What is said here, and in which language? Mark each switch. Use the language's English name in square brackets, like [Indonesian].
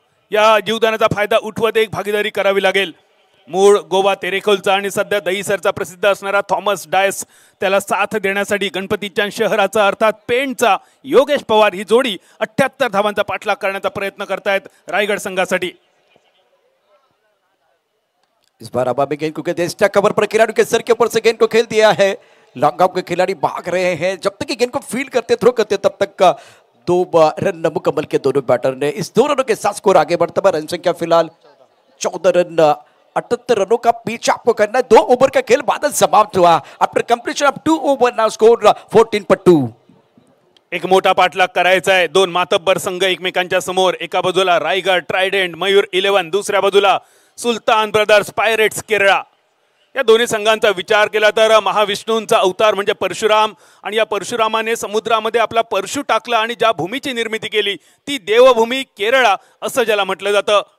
[Marathi] या जीवदानाचा फायदा उठवत एक भागीदारी करावी लागेल। मूळ गोवा तेरेखोलचा आणि सध्या दहीसरचा प्रसिद्ध असणारा थॉमस डायस त्याला साथ देण्यासाठी गणपतीच्या शहराचा अर्थात पेणचा योगेश पवार ही जोडी 78 धावांचा पाठलाग करण्याचा प्रयत्न करतायत रायगड संघासाठी। [Hindi] इस बार अब गेंद को कहते कवर पर खिलाड़ी के सर के ऊपर से गेंद को खेल दिया है। लॉन्ग ऑफ के खिलाड़ी भाग रहे हैं, जब तक गेंद को फील्ड करते थ्रो करते तब तक का 2 रन मुकम्मल के दोनों बैटर ने। इस 2 रनों के साथ स्कोर आगे बढ़ता है। रन संख्या फिलहाल 14 रन, 78 रनों का पीछा आपको करना है। 2 ओवर का खेल बादल समाप्त हुआ। [English] After completion of 2 over now score 14-2। [Marathi] एक मोठा पाठलाग करायचा आहे। 2 मातब्बर संघ एकमेकांच्या समोर, एका बाजूला रायगड ट्रायडेंट मयूर 11, दुसऱ्या बाजूला सुलतान ब्रदर्स पायरेट्स केरळ। या दोन्ही संघांचा विचार केला तर महाविष्णूंचा अवतार म्हणजे परशुराम, आणि या परशुरामाने समुद्रामध्ये आपला परशु टाकला आणि ज्या भूमीची निर्मिती केली ती देवभूमी केरळा असं ज्याला म्हटलं जातं.